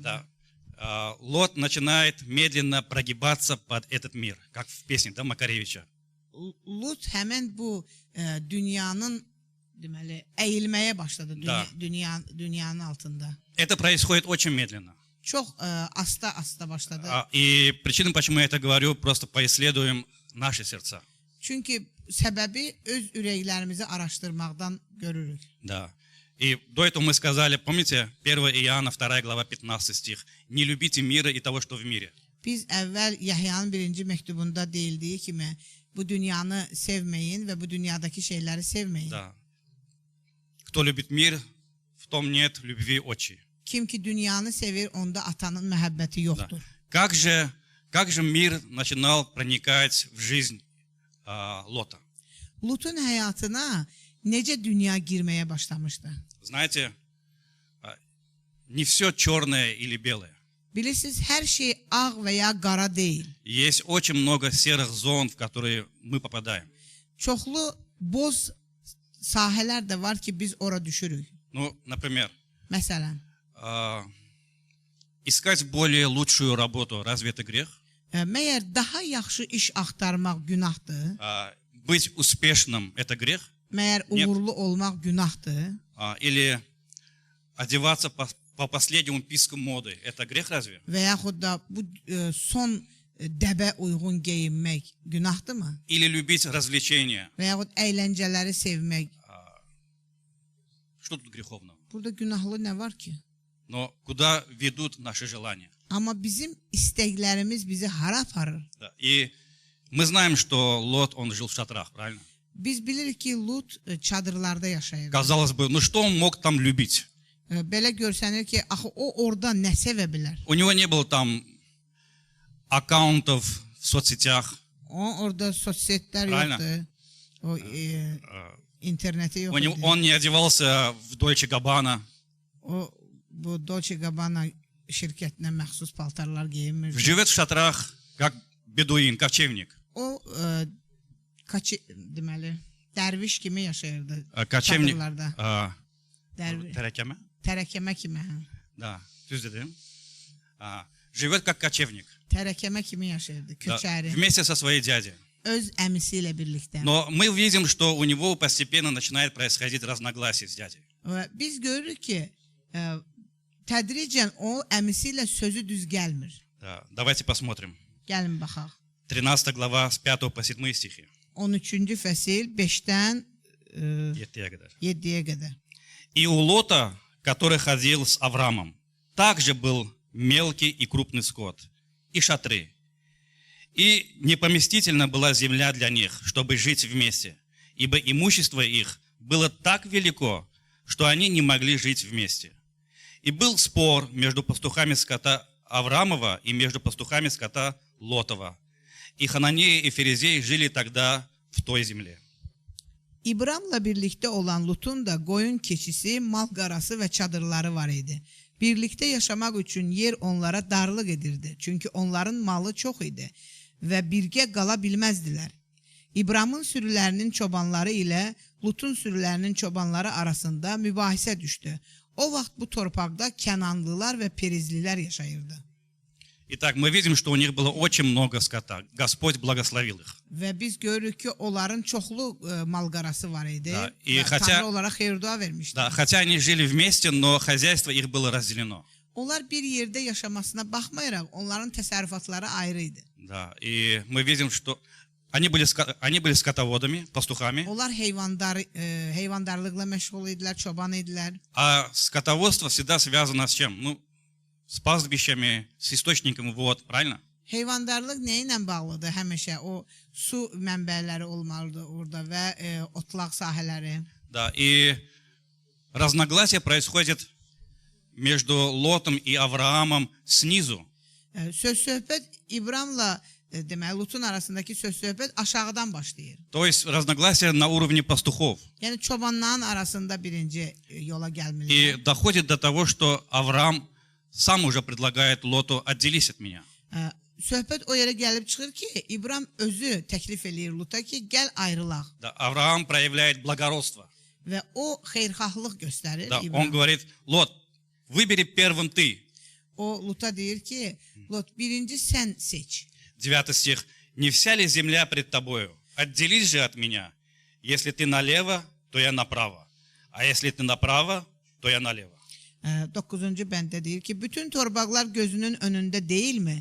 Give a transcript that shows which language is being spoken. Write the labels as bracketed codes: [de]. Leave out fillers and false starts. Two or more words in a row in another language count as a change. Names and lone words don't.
[ru] Да. Лот начинает медленно прогибаться под этот мир, как в песне, да, Макаревича. [az] Lut həmən bu dünyanın deməli əyilməyə başladı [ru] Da. [az] dünyanın altında. [ru] Это происходит очень медленно. [az] Çox asta başladı. [ru] И причина, почему я это говорю, просто поисследуем наши сердца. [az] Çünki səbəbi öz ürəklərimizi araşdırmaqdan görürük. [ru] Да. И до этого мы сказали, помните, 1 Иоанна, 2 глава, 15 стих, «Не любите мира и того, что в мире». [az] Biz əvvəl Yahyanın 1-ci məktubunda deyildiyi kimi bu dünyanı sevməyin və bu dünyadakı şeyləri sevməyin. [ru] Да. Кто любит мир, в том нет любви отчей. [az] Kim ki dünyanı sevir, onda atanın məhəbbəti yoxdur. [ru] Да. Как же мир начинал проникать в жизнь Лота? [az] Lutun həyatına necə dünya girməyə başlamışdı? [ru] Знаете, не все черное или белое. [az] Bilirsiniz, hər şey ağ və ya qara deyil. [ru] Есть очень много серых зон, в которые мы попадаем. [az] Çoxlu boz sahələr də var ki, biz ora düşürük. [ru] Ну, например, [az] Məsələn, [ru] искать более лучшую работу, разве это грех? [az] məyər daha yaxşı iş axtarmaq günahdır? [ru] Быть успешным – это грех? [az] Məyər uğurlu olmaq günahdır? [ru] Или одеваться по последнему писку моды – это грех разве? [az] Və yaxud da bu son dəbə uyğun geyinmək günahdırmı? [ru] Или любить развлечения? [az] Və yaxud əyləncələri sevmək. [ru] Что тут греховного? [az] Burada günahlı nə var ki? [ru] Но куда ведут наши желания? [az] Amma bizim istəklərimiz bizi hara aparır? [ru] Да. И мы знаем, что Лот, он жил в шатрах, правильно? [az] Biz bilirik ki, Lut çadırlarda yaşayırdı. [ru] Казалось бы, ну что он мог там любить? [az] Belə görsənir ki, axı o orada nə sevə bilər? [ru] У него не было там аккаунтов в соцсетях. [az] O orada sosiallər [ru] Правильно. [az] yoxdur. O interneti yox idi. [ru] Он не одевался в Дольче Габбана. [az] O bu Dolce Gabbana şirkətinə məxsus paltarlar geyinmirdi. [ru] Живет в шатрах, как бедуин, ковчевник. [az] O deməli dərviş kimi yaşayırdı. [ru] Ковчевник. [az] Çadırlarda. [ru] Терекеме? [az] Tərəkəmə kimi. Да, düz dedim. [ru] Живет как кочевник. [az] Tərəkəmə kimi yaşayırdı, [ru] Да, [az] köçəri. [ru] вместе со своей дядей. [az] Öz əmisi ilə birlikdə. [ru] Но мы видим, что у него постепенно начинает происходить разногласие с дядей. [az] Biz görürük ki, tədricən o əmisi ilə sözü düz gəlmir. [ru] Да, давайте посмотрим. [az] Gəlin baxaq. [ru] 13 глава с 5 по 7 стихи. [az] 13-cü fəsil 5-dən 7-yə qədər. 7-yə qədər. [ru] И у Лота, который ходил с Авраамом, также был мелкий и крупный скот, и шатры. И непоместительна была земля для них, чтобы жить вместе, ибо имущество их было так велико, что они не могли жить вместе. И был спор между пастухами скота Авраамова и между пастухами скота Лотова. И Хананеи и Ферезеи жили тогда в той земле. [az] İbramla birlikdə olan Lutun da qoyun keçisi, mal qarası və çadırları var idi. Birlikdə yaşamaq üçün yer onlara darlıq edirdi. Çünki onların malı çox idi və birgə qala bilməzdilər. İbramın sürülərinin çobanları ilə Lutun sürülərinin çobanları arasında mübahisə düşdü. O vaxt bu torpaqda Kənanlılar və Perizlilər yaşayırdı. [ru] Итак, мы видим, что у них было очень много скота. Господь благословил их. [az] Və biz görürük ki, onların çoxlu mal qarası var idi. [ru] Da, [az] Və [ru] хотя- [az] Tanrı onlara xeyir-dua vermişdi. [ru] Да, хотя они жили вместе, но хозяйство их было разделено. [az] Onlar bir yerdə yaşamasına baxmayaraq, onların təsərrüfatları ayrı idi. [ru] Да, и мы видим, что они были скотоводами, пастухами, [az] Onlar heyvandarlıqla məşğul idilər, çoban idilər. [ru] а скотоводство всегда связано с чем? Ну, с пастбищами, с источником вод, правильно? [az] Heyvandarlıq nə ilə bağlıdır? Həmişə o su mənbələri olmalıdır orada və otlaq sahələri. [ru] Да, и разногласие происходит между Лотом и Авраамом снизу. [az] Söz-söhbət İbramla deməli Lutun arasındakı söz-söhbət aşağıdan başlayır. [ru] То есть разногласие на уровне пастухов. [az] Yəni çobanların arasında birinci yola [ru] И [az] gəlmirlər. [ru] доходит до того, что Авраам сам уже предлагает Лоту: отделись от меня. [az] Söhbət o yerə gəlib çıxır ki, İbram özü təklif eləyir Luta ki, gəl ayrılaq. [ru] Да, Авраам проявляет благородство. [az] Və o xeyirxahlıq göstərir [ru] Да, он [az] İbram. [ru] говорит: Лот, выбери первым ты. [az] O Luta deyir ki, Lot birinci sən seç. [ru] 9 стих. Не вся ли земля пред тобою? Отделись же от меня. Если ты налево, то я направо. А если ты направо, то я налево. [az] 9-cu bəndə deyir ki, bütün torpaqlar gözünün önündə deyilmi?